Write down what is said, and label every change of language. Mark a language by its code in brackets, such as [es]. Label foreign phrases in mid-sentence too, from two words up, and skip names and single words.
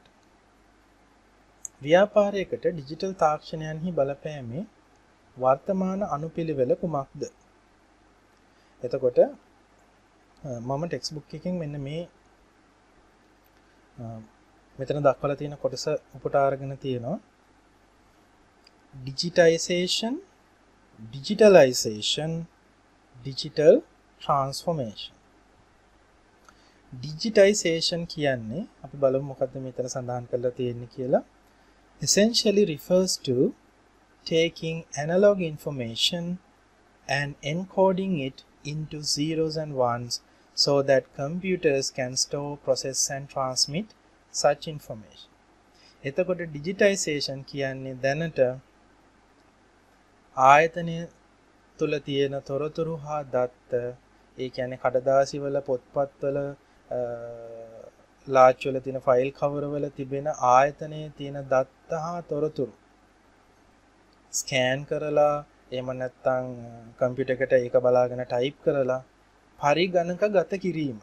[si] ව්‍යාපාරයකට ඩිජිටල් තාක්ෂණයන්හි බලපෑමේ වර්තමාන අනුපිළිවෙල කුමක්ද? එතකොට මම ටෙක්ස්ට් බුක් එකෙන් මෙන්න මේ මෙතන දක්වලා තියෙන කොටස උපුට අරගෙන තියෙනවා. [en] digitization, digitalization, digital transformation. [si] digitization කියන්නේ අපි බලමු මොකද්ද මෙතන සඳහන් කරලා තියෙන්නේ කියලා. [en] essentially refers to taking analog information and encoding it into zeros and ones so that computers can store, process and transmit such information. [si] එතකොට digitization කියන්නේ දැනට ආයතනය තුල තියෙන තොරතුරු හා දත්ත, ඒ කියන්නේ කඩදාසි වල, පොත්පත් වල, ලාච් වල තියෙන ෆයිල් කවර් වල තිබෙන ආයතනයේ තියෙන දත්ත හා තොරතුරු ස්කෑන් කරලා එහෙම නැත්නම් කම්පියුටර් එකට ඒක බලාගෙන ටයිප් කරලා පරිගණක ගත කිරීම.